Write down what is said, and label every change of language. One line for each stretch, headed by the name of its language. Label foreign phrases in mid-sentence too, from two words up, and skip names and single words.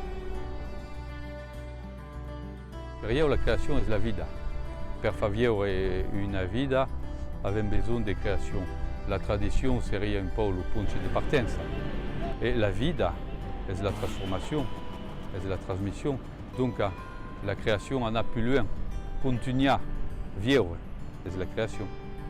Italian: Per io la creazione è la vita. per far vivere una vita abbiamo bisogno di creazione. La tradizione sarebbe un po' il punto di partenza e la vita è la trasformazione, è la trasmissione.
French: Donc la création en a plus loin, continuer à vivre, c'est la création.